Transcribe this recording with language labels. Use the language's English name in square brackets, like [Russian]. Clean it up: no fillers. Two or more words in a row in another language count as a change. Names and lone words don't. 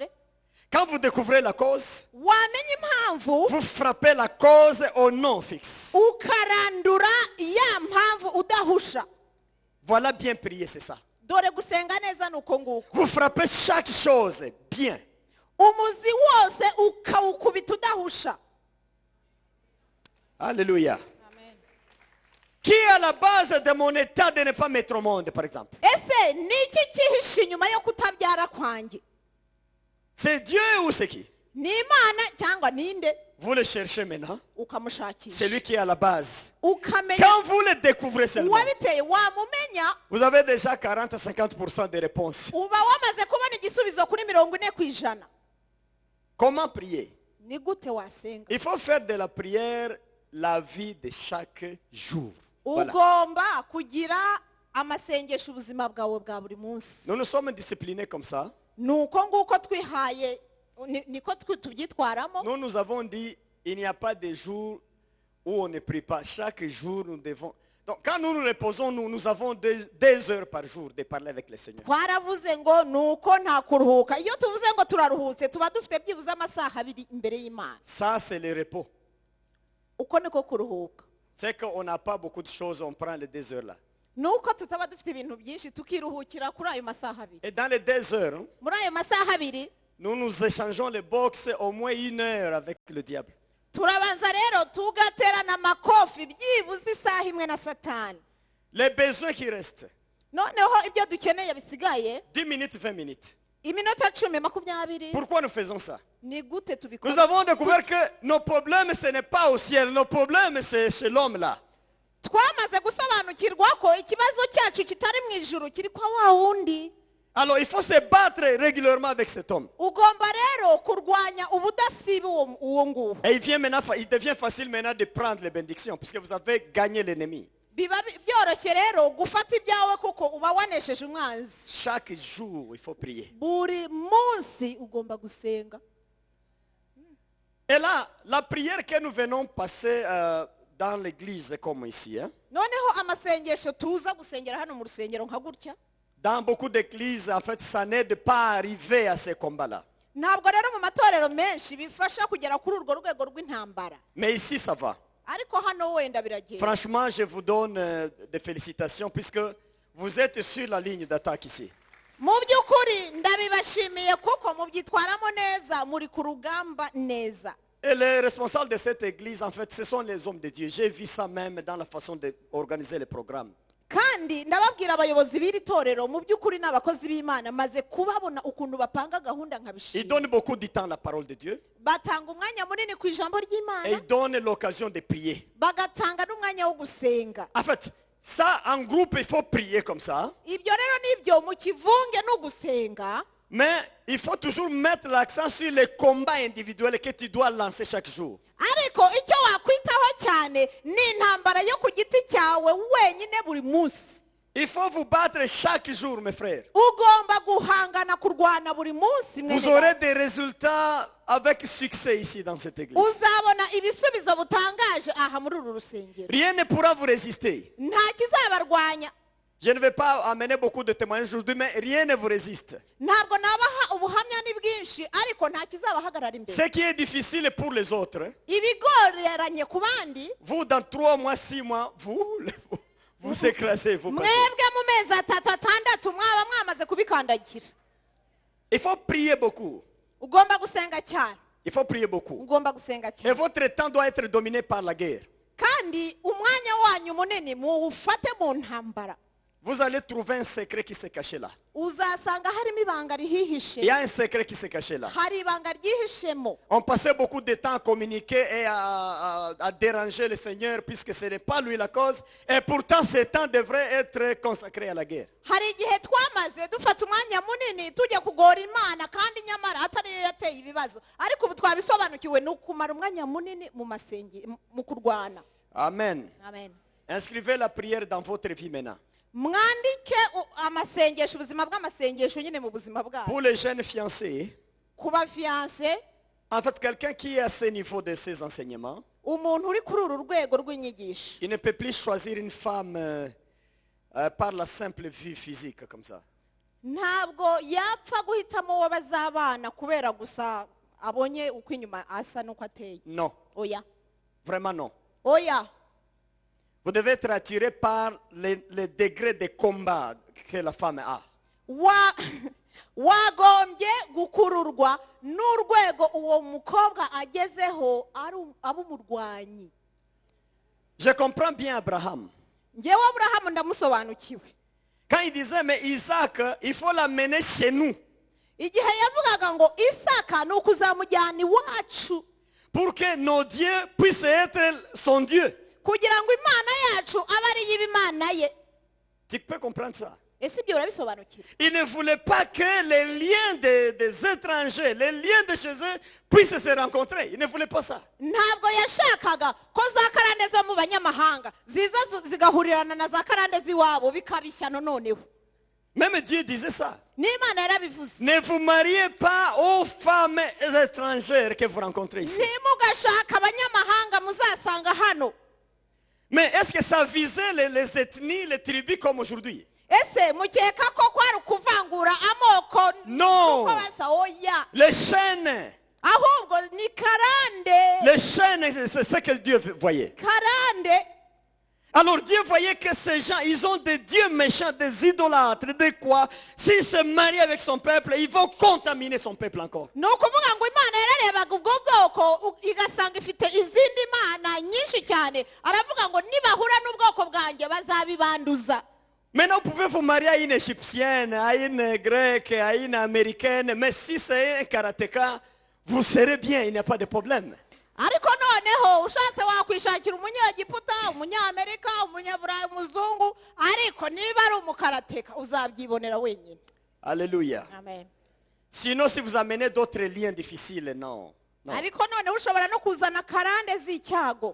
[French] Quand vous découvrez la cause, [Kinyarwanda] wamenya impamvu [French] vous frappez la cause au nom fixe. [Kinyarwanda] ukarandura ya mpamvu udahusha [French] Voilà bien prier, c'est ça. [Kinyarwanda] dore gusenga neza ni uko nguko [French] Vous frappez chaque chose bien. [Kinyarwanda] umuzi wose ukawukubita udahusha [French] Alléluia. Qui est à la base de mon état de ne pas mettre au monde, par exemple? [Kinyarwanda] ese ni iki cyihishe inyuma yo kutabyara kwanjye [French] C'est Dieu ou c'est qui? [Kinyarwanda] ni imana cyangwa ninde [French] Vous le cherchez maintenant. C'est [Kinyarwanda] ukamushakisha [French] lui qui est à la base. [Kinyarwanda] ukamenya [French] Quand vous le découvrez seulement, [Kinyarwanda] uwabiteye wamumenya [French] vous avez déjà 40-50% de réponses. [Kinyarwanda] uba wamaze kubona igisubizo kuri 40%. [French] Comment prier? [Kinyarwanda] ni gute wasenga [French] Il faut faire de la prière la vie de chaque jour. Voilà. [Kinyarwanda] ugomba kugira amasengesho ubuzima bwawe bwa buri munsi [French] Nous nous sommes disciplinés comme ça. [Kinyarwanda] ni uko nguko twihaye niko tubyitwaramo [French] Nous nous avons dit, il n'y a pas de jour où on ne prie pas. Chaque jour, nous devons... Donc, quand nous nous reposons, nous avons 2 heures par jour de parler avec le Seigneur. [Kinyarwanda] twaravuze ngo ni uko nta kuruhuka iyo tuvuze ngo turaruhutse tuba dufite byibuze amasaha 2 imbere y'Imana [French] Ça, c'est le repos. [Kinyarwanda] uko niko kuruhuka [French] C'est qu'on n'a pas beaucoup de choses, on prend les 2 heures là. [Kinyarwanda] ni uko tutaba dufite ibintu byinshi tukiruhukira kuri ayo masaha 2 [French] Et dans les 2 heures, [Kinyarwanda] muri ayo masaha 2 [French] nous nous échangeons les box au moins 1 heure avec le diable. [Kinyarwanda] turabanza rero tugaterana amakofi byibuze isaha imwe na satani [French] Les besoins qui restent, [Kinyarwanda] noneho ibyo dukeneye bisigaye [French] 10 minutes, 20 minutes. [Kinyarwanda] iminota 10 20. [French] Pourquoi nous faisons ça? [Kinyarwanda] ni gute [French] Nous [Kinyarwanda] tubikora [French] avons découvert que nos problèmes, ce n'est pas au ciel. Nos problèmes, c'est chez l'homme là. [Kinyarwanda] twamaze gusobanukirwa ko ikibazo cyacu kitari mu ijuru kiri kwa wa wundi. [French] Alors il faut se battre régulièrement avec cet homme. [Kinyarwanda] Ugomba rero kurwanya ubudasiba uwo nguwo. [French] Et il devient facile maintenant de prendre les bénédictions puisque vous avez gagné l'ennemi. [Kinyarwanda] Biba byoroshye rero gufata ibyawe kuko uba wanesheje umwanzi. [French] Chaque jour, il faut prier. [Kinyarwanda] Buri munsi ugomba gusenga. [French] Et là, la prière que nous venons passer dans l'église comme ici, hein, [Kinyarwanda] Noneho amasengesho tuza gusengera hano mu rusengero nka gutya. [French] dans beaucoup d'églises, en fait, ça n'aide pas à arriver à ces combats-là. [Kinyarwanda] Ntabwo rero mu matorero menshi bifasha kugera kuri urwo rwego rw'intambara. [French] Mais ici, ça va. [Kinyarwanda] Ariko hano wenda biragenda. [French] Franchement, je vous donne des félicitations puisque vous êtes sur la ligne d'attaque ici. [Kinyarwanda] Mu by'ukuri ndabibashimiye kuko mubyitwaramo neza muri ku rugamba neza. [French] Et les responsables de cette église, en fait, ce sont les hommes de Dieu. J'ai vu ça même dans la façon d'organiser les programmes. [Kinyarwanda] Kandi ndababwira abayobozi b'iri torero mu by'ukuri n'abakozi b'Imana maze kubabona ukuntu bapanga gahunda [French] Ils [Kinyarwanda] nkabishima. [French] donnent beaucoup de temps à la parole de Dieu [Kinyarwanda] Batanga umwanya munini ku ijambo [French] et [Kinyarwanda] ry'Imana, [French] ils donnent l'occasion de prier. [Kinyarwanda] bagatanga n'umwanya wo gusenga. [French] En fait, ça, en groupe, il faut prier comme ça. [Kinyarwanda] Ibyo rero nibyo mu kivunge no gusenga, [French] Mais il faut toujours mettre l'accent sur les combats individuels que tu dois lancer chaque jour. [Kinyarwanda] ariko icyo wakwitaho cyane ni intambara yo ku giti cyawe wenyine buri munsi. [French] Il faut vous battre chaque jour, mes frères. [Kinyarwanda] Ugomba guhangana kurwana buri munsi mwene [French] Vous aurez [Kinyarwanda] data. [French] des résultats avec succès ici dans cette église. [Kinyarwanda] Uzabona ibisubizo butangaje aha muri uru rusengero. [French] Rien ne pourra vous résister. [Kinyarwanda] Nta kizabarwanya. [French] Je ne vais pas amener beaucoup de témoignages aujourd'hui, mais rien ne vous résiste. [Kinyarwanda] Ntabwo nabaha ubuhamya ni bwinshi ariko nta kizabahagarara imbere. [French] Ce qui est difficile pour les autres, [Kinyarwanda] Ibigoreranye ku bandi, [French] vous, dans 3 mois, 6 mois, vous écrasez, vous passez. [Kinyarwanda] mwebwe mu mezi 3-6 mwaba mwamaze kubikandagira. [French] Il faut prier beaucoup. [Kinyarwanda] Ugomba gusenga cyane. [French] Il faut prier beaucoup. [Kinyarwanda] Ugomba gusenga [French] Et [Kinyarwanda] cyane. [French] votre temps doit être dominé par la guerre. [Kinyarwanda] Kandi umwanya wanyu munini muwufate mu ntambara. [French] Vous allez trouver un secret qui s'est caché là. [Kinyarwanda] Uzasanga harimo ibanga rihihishe. [French] Il y a un secret qui s'est caché là. [Kinyarwanda] Hari ibanga ryihishemo. [French] On passait beaucoup de temps à communiquer et à déranger le Seigneur puisque ce n'est pas lui la cause. Et pourtant, ce temps devrait être consacré à la guerre. [Kinyarwanda] Hari igihe twamaze dufata umwanya munini tujya kugora Imana kandi nyamara atari yo yateye ibibazo. Ariko ubu twabisobanukiwe ni ukumara umwanya munini mu masenge mu kurwana. Amen. Amen. [French] Inscrivez la prière dans votre vie maintenant. [Kinyarwanda] Mwandike amasengesho, ubuzima bw'amasengesho nyine mu buzima bwabo. [French] Pour les jeunes fiancés, [Kinyarwanda] Ku bafiancé, [French] en fait, quelqu'un qui est à ce niveau de ses enseignements, [Kinyarwanda] umuntu uri kuri uru rwego rw'inyigisho [French] il ne peut plus choisir une femme par la simple vue physique comme ça. [Kinyarwanda] ntabwo yapfa guhitamo uwo bazabana kubera gusa abonye uko inyuma asa n'uko ateye. [French] Non, [Kinyarwanda] Oya, [French] vraiment non. [Kinyarwanda] oya. [French] Vous devez être attiré par les degrés de combat que la femme a. [Kinyarwanda] Wagombye gukururwa n'urwego uwo mukobwa agezeho aba umurwanyi. [French] Je comprends bien Abraham. [Kinyarwanda] Ngewe Aburahamu ndamusobanukiwe. [French] Quand il disait, mais Isaac, il faut l'amener chez nous. [Kinyarwanda] Igihe yavugaga ngo Isaka ni ukuzamujyana iwacu [French] Pour que nos dieux puissent être son Dieu. [Kinyarwanda] kugira ngo Imana yacu abe ari y'Imana ye. [French] Tu peux comprendre ça? [Kinyarwanda] Ese ibyo urabisobanukiwe? [French] Il ne voulait pas que les liens des étrangers, les liens de chez eux puissent se rencontrer. Il ne voulait pas ça. [Kinyarwanda] Ntabwo yashakaga ko za karande zo mu banyamahanga ziza zigahurirana na za karande z'iwabo bikabishyano noneho. [French] Même Dieu disait ça. [Kinyarwanda] N'Imana yarabivuze. [French] Ne vous mariez pas aux femmes étrangères que vous rencontrez ici. [Kinyarwanda] Ntimugashaka abanyamahanga muzasanga hano. [French] Mais est-ce que ça visait les ethnies, les tribus comme aujourd'hui? [Kinyarwanda] Ese mukeka ko kwari ukuvangura amoko? [French] Non. [Kinyarwanda] Nuko basa oya. [French] Les chaînes. [Kinyarwanda] Ahubwo ni karande. [French] Les chaînes, c'est ce que Dieu voyait. [Kinyarwanda] Karande. [French] Alors Dieu voyait que ces gens, ils ont des dieux méchants, des idolâtres, de quoi? S'ils se marient avec son peuple, ils vont contaminer son peuple encore. [Kinyarwanda] Ni ukuvuga ngo Imana yararebaga ubwo bwoko igasanga ifite izindi mana nyinshi cyane. Aravuga ngo nibahura n'ubwoko bwanjye bazabibanduza. [French] Maintenant, vous pouvez vous marier à une égyptienne, à une grecque, à une américaine, mais si c'est un karatéka, vous serez bien, il n'y a pas de problème. [Kinyarwanda] Ariko none noneho ushatse wakwishakira umunyegiputa umunyamerika umunyaburayi umuzungu ariko niba ari umukarateka uzabyibonera wenyine. [French] Alléluia. Amen. Sinon, si vous amenez d'autres liens difficiles, non. Non. [Kinyarwanda] ariko noneho ushobora no kuzana karande z'icyago